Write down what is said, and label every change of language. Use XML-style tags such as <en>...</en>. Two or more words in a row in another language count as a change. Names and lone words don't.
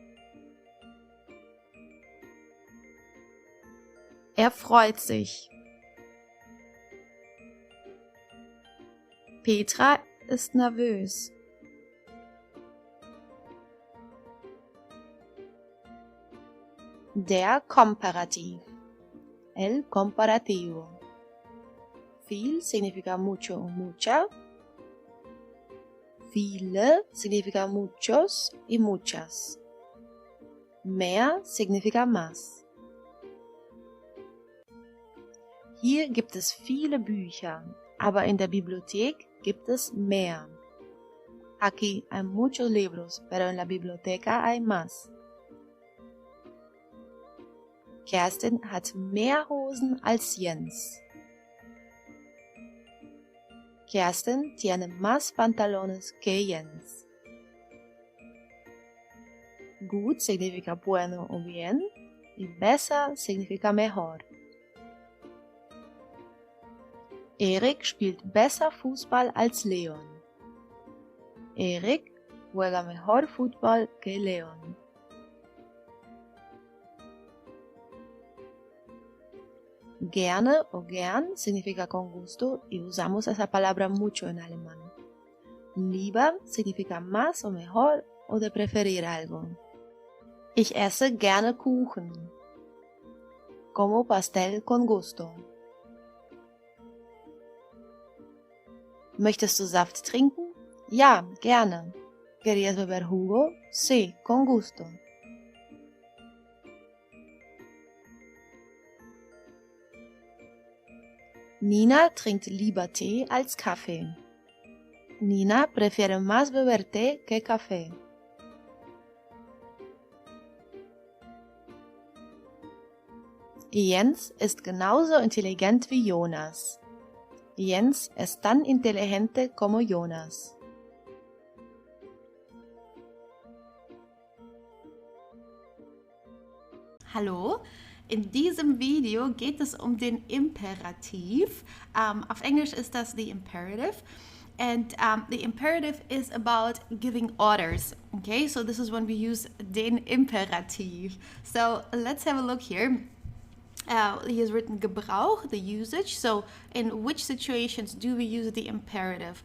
<de>Er freut sich. Petra ist nervös. Der Komparativ.</de> <es>El comparativo. Viel significa mucho o mucha. Viele significa muchos y muchas. Mehr significa más.</es> <de>Hier gibt es viele Bücher, aber in der Bibliothek gibt es mehr.</de> <es>Aquí hay muchos libros, pero en la biblioteca hay más.</es> <de>Kerstin hat mehr Hosen als Jens.</de> <es>Kerstin tiene más pantalones que Jens. Gut significa bueno o bien y besser significa mejor.</es> <de>Erik spielt besser Fußball als Leon.</de> <es>Erik juega mejor fútbol que Leon. Gerne o gern significa con gusto y usamos esa palabra mucho en alemán. Lieber significa más o mejor o de preferir algo.</es> <de>Ich esse gerne Kuchen.</de> <es>Como pastel con gusto.</es> <de>¿Möchtest du Saft trinken? Ja, gerne.</de> <es>¿Querías beber jugo? Sí, con gusto.</es> <de>Nina trinkt lieber Tee als Kaffee.</de> <es>Nina prefiere más beber té que café.</es> <de>Jens ist genauso intelligent wie Jonas.</de> <es>Jens es tan inteligente como Jonas.</es> <de>Hallo, in diesem Video geht es um den Imperativ. Auf Englisch ist das</de> <en>the imperative. And the imperative is about giving orders. Okay, so this is when we use</en> <de>den Imperativ.</de> <en>So let's have a look here. He has written Gebrauch, the usage. So in which situations do we use the imperative?</en>